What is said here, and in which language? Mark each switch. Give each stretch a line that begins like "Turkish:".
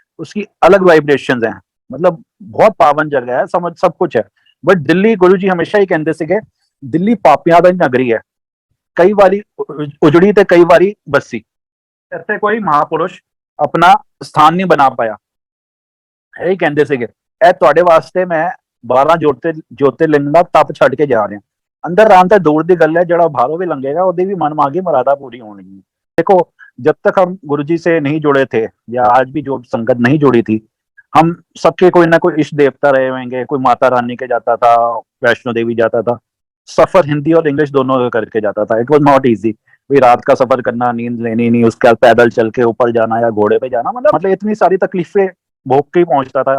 Hindi: उसकी अलग वाइब्रेशंस हैं, मतलब बहुत पावन जगह है, समझ सब कुछ है।
Punjabi: बट दिल्ली, गुरुजी हमेशा ही कहते सीगे, दिल्ली पापियां दी नगरी है, कई बारी उजड़ी ते कई बारी बसी, ਇੱਥੇ ਕੋਈ ਮਹਾਪੁਰਸ਼ ਆਪਣਾ ਸਥਾਨ ਨਹੀਂ ਬਣਾ ਪਾਇਆ। ਇਹੀ ਕਹਿੰਦੇ ਸੀਗੇ, ਇਹ ਤੁਹਾਡੇ ਵਾਸਤੇ ਮੈਂ 12 ਜੋਤਿਰਲਿੰਗ ਦਾ ਤਪ ਛੱਡ ਕੇ ਜਾ ਰਿਹਾ। ਅੰਦਰ ਰਾਮ ਤਾਂ ਦੂਰ ਦੀ ਗੱਲ ਹੈ, ਜਿਹੜਾ ਬਾਹਰੋਂ ਵੀ ਲੰਘੇਗਾ ਉਹਦੀ ਵੀ ਮਨ मांगी मरादा पूरी होनी है।
Hindi: देखो, जब तक हम गुरु जी से नहीं जुड़े थे, या आज भी जो संगत नहीं जुड़ी थी, हम सबके कोई ना कोई इष्ट देवता रहे होंगे, कोई माता रानी के जाता था, वैष्णो देवी जाता था, सफर हिंदी और इंग्लिश दोनों करके जाता था।
English: it was not easy,
Hindi: भाई रात का सफर करना, नींद लेनी नहीं, उसके बाद पैदल चल के ऊपर जाना या घोड़े पे जाना, मतलब इतनी सारी तकलीफें भोग के ही पहुंचता था।